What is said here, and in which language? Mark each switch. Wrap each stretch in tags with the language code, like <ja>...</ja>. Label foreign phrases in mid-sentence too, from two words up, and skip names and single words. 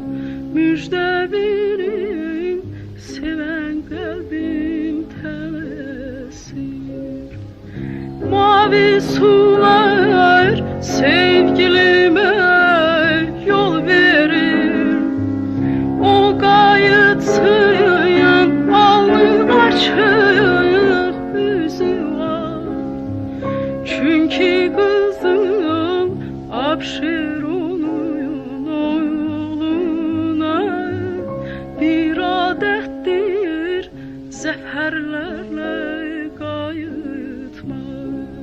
<az>Müjdə verin, sevən qəlbim tələsir. Mavi sular sevgilime yol verir. O qayıtsın, alnı açıq üzü var.</az> <tr>Çünkü kızım Abşeron'un oğluna bir adettir</tr> <az>zəfərlərlə qayıtmaq.</az>